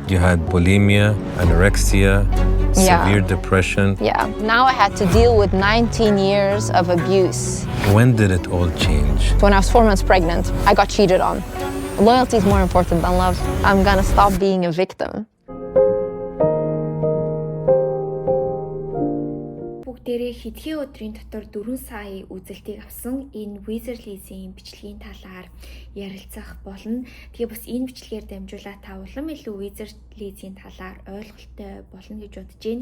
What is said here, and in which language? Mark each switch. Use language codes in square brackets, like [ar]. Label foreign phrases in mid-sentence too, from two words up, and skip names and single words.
[en] You had bulimia, anorexia, severe depression. Yeah. Now I had to deal with 19 years of abuse. When did it all change? When I was 4 months pregnant, I got cheated on. Loyalty is more important than love. I'm gonna stop being a victim. [mn] Бүгдээрээ хэдхэн өдрийн дотор 4 сая үзэлтийг авсан энэ Wizardly-ийн бичлэгийн талаар ярилцах болно. Тэгээ бас энэ бичлэгээр дамжуулаад та улам илүү Wizardly-ийн талаар ойлголттой болно гэж бодож байна.